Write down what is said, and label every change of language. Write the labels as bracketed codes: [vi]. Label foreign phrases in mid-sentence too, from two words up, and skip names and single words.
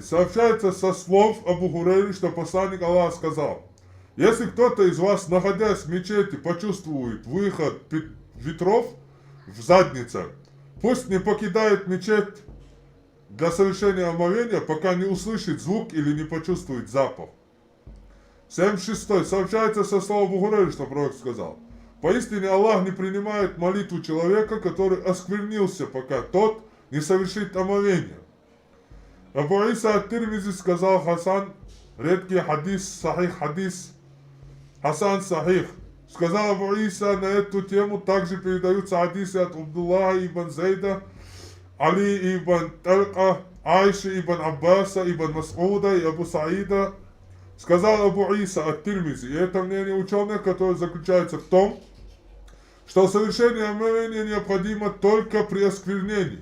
[ru] Сообщается со слов Абу Хурейры, что посланник Аллаха сказал: «Если кто-то из вас, находясь в мечети, почувствует выход ветров в заднице, пусть не покидает мечеть для совершения омовения, пока не услышит звук или не почувствует запах». 76. Сообщается со слов Абу Хурейры, что пророк сказал: «Поистине Аллах не принимает молитву человека, который осквернился, пока тот не совершит омовение». Абу Иса ат-Тирмизи сказал: «Хасан, редкий хадис, сахих хадис, [ar] حسن صحيح». [ru] Сказал Абу Иса на эту тему, также передаются хадисы от Абдуллаха ибн Зайда, Али ибн Талка, Айши ибн Аббаса, ибн Мас'уда и Абу Саида. Сказал Абу Иса ат-Тирмизи, и это мнение ученых, которое заключается в том, что совершение омовения необходимо только при осквернении.